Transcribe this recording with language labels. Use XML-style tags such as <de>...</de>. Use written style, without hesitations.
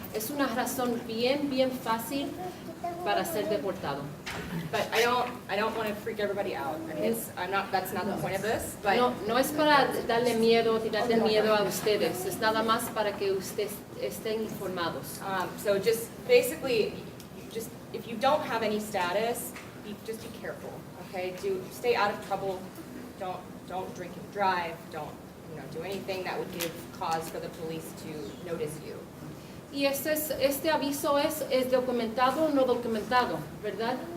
<es>Es una razón bien fácil para ser deportado.</es> <en>But I don't want to freak everybody out. I mean, that's not the point of this. But</en> <es>No es para darle miedo, tirarle miedo a ustedes, es nada más para que ustedes estén informados.</es> <en>So just basically, just if you don't have any status, just be careful. Okay, stay out of trouble. Don't drink and drive. Don't do anything that would give cause for the police to notice you.</en> <es>Y este aviso es documentado o no documentado, ¿verdad?</es>